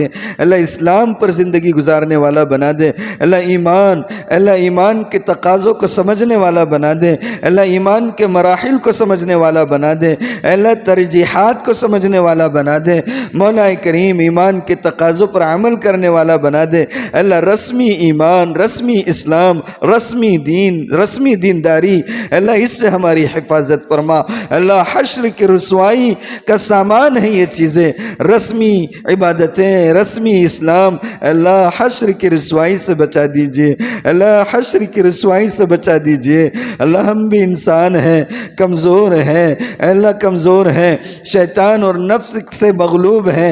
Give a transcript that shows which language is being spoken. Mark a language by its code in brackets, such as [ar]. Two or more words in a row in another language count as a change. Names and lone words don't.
[ur] اللہ اسلام پر زندگی گزارنے والا بنا دے۔ اللہ ایمان کے تقاضوں کو سمجھنے والا بنا دے۔ اللہ ایمان کے مراحل کو سمجھنے والا بنا دے۔ اللہ ترجیحات کو سمجھنے والا بنا دے۔ مولا کریم ایمان کے تقاضوں پر عمل کرنے والا بنا دے۔ اللہ رسمی ایمان، رسمی اسلام، رسمی دین، رسمی دینداری اللہ اس سے ہماری حفاظت فرما۔ اللہ حشر کی رسوائی کا سامان ہے یہ چیز، رسمی عبادتیں، رسمی اسلام، اللہ حشر کی رسوائی سے بچا دیجئے۔ اللہ حشر کی رسوائی سے بچا دیجئے۔ اللہ ہم بھی انسان ہیں، کمزور ہیں، اللہ کمزور ہیں، شیطان اور نفس سے مغلوب ہیں۔